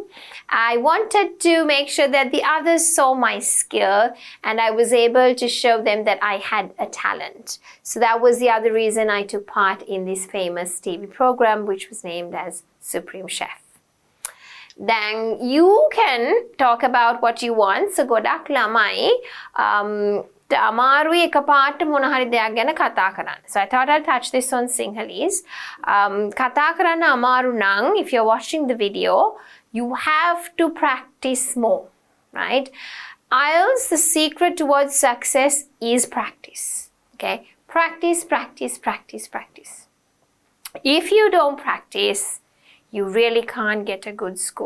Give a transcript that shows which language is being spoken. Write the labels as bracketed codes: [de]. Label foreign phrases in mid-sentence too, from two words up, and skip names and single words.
[en] I wanted to make sure that the others saw my skill and I was able to show them that I had a talent. So that was the other reason I took part in this famous TV program, which was named as supreme chef. Then you can talk about what you want. [si] So ගොඩක් ළමයි අමාරුයි එකපාරට මොන හරි දෙයක් ගැන කතා කරන්න. [en] So I thought I'd touch this on Sinhalese. [si] කතා කරන්න අමාරු නම්, [en] if you're watching the video, you have to practice more, right? IELTS, the secret towards success is practice. Okay? Practice, practice, practice, practice. If you don't practice, you really can't get a good score.